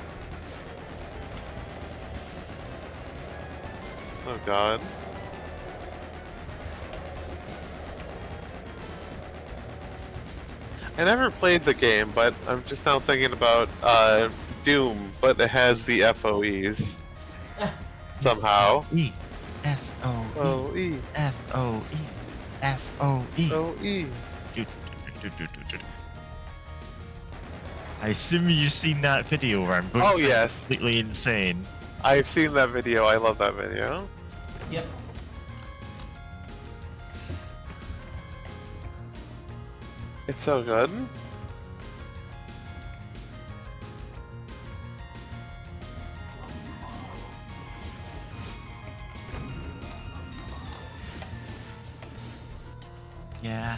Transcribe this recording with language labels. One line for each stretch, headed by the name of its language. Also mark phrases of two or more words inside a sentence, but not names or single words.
English: Oh god. I never played the game, but I'm just now thinking about Doom, but it has the FOEs somehow. E. F O Oh, E. E. F O E. F O E. Oh, E. I assume you've seen that video where I'm going Oh, yes. completely insane. I've seen that video. I love that video. Yep. It's so good. Yeah.